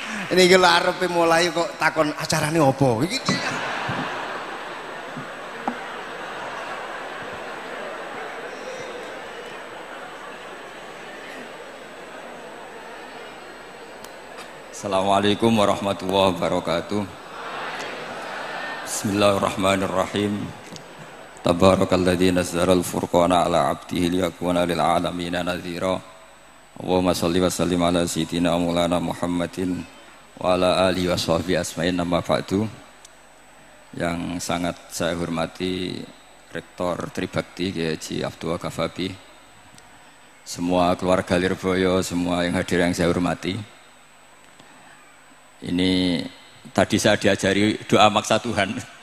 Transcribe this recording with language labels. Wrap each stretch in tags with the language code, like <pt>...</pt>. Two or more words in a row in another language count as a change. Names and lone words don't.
<jv>Ini iki arepe mulai kok takon acarane opo iki.</jv> <ar>السلام عليكم ورحمة الله وبركاته. بسم الله الرحمن الرحيم. تبارك الذي نزل الفرقان على عبده ليكون للعالمين نذيرا. اللهم صل وسلم على سيدنا مولانا محمد وعلى آله وصحبه أسمعين، أما بعد.</ar> <id>Yang sangat saya hormati Rektor Tribakti Kiai Haji Abdul Ghafabi, semua keluarga Lirboyo, semua yang hadir yang saya hormati. Ini tadi saya diajari doa maksa Tuhan.</id>